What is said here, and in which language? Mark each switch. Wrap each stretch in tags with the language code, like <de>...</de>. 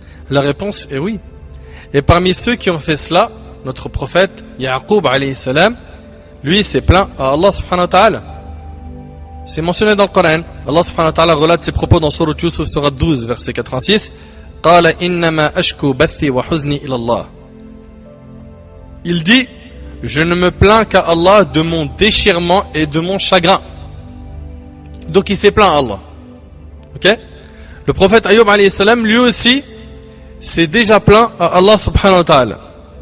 <fr>La réponse est oui. Et parmi ceux qui ont fait cela, notre prophète Yaqub alayhi salam, lui s'est plaint à Allah subhanahu wa ta'ala. C'est mentionné dans le Coran. Allah subhanahu wa ta'ala relate ses propos dans Sourate Yusuf, Sourate 12, verset 86.</fr> <ar>قال إنما أشكو بثي وحزني إلى الله.</ar> <fr>Il dit, je ne me plains qu'à Allah de mon déchirement et de mon chagrin. Donc il s'est plaint à Allah. Ok? Le prophète Ayyub alayhi salam, lui aussi, s'est déjà plaint à Allah subhanahu wa ta'ala.</fr>